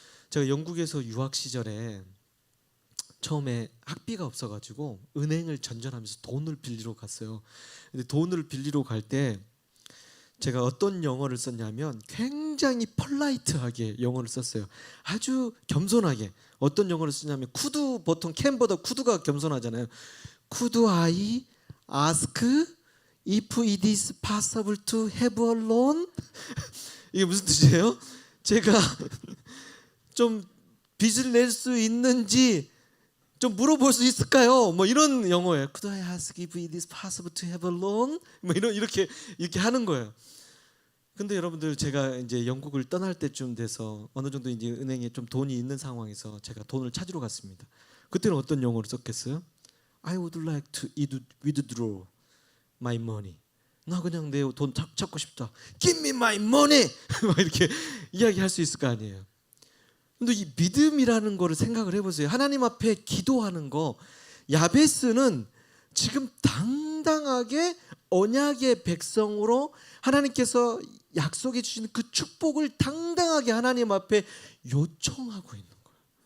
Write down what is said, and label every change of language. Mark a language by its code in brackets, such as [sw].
[ko] 제가 영국에서 유학 시절에 처음에 학비가 없어가지고 은행을 전전하면서 돈을 빌리러 갔어요. 근데 돈을 빌리러 갈 때 제가 어떤 영어를 썼냐면 굉장히 폴라이트하게 영어를 썼어요. 아주 겸손하게. 어떤 영어를 쓰냐면, 쿠드, 보통 캔보다 쿠드가 겸손하잖아요. [en] Could I ask if it is possible to have a loan? [ko] 이게 무슨 뜻이에요? 제가 좀 빚을 낼 수 있는지 좀 물어볼 수 있을까요? 뭐 이런 영어예요. [en] Could I ask if it is possible to have a loan? [ko] 뭐 이렇게 하는 거예요. 근데 여러분들, 제가 이제 영국을 떠날 때쯤 돼서 어느 정도 이제 은행에 좀 돈이 있는 상황에서 제가 돈을 찾으러 갔습니다. 그때는 어떤 영어를 썼겠어요? [en] I would like to withdraw my money. [ko] 나 그냥 내 돈 찾고 싶다. [en] Give me my money. [ko] 막 이렇게 이야기할 수 있을 거 아니에요. 근데 이 믿음이라는 거를 생각을 해보세요. 하나님 앞에 기도하는 거, 야베스는 지금 당당하게 언약의 백성으로 하나님께서 약속해 주신 그 축복을 당당하게 하나님 앞에 요청하고 있는 거예요.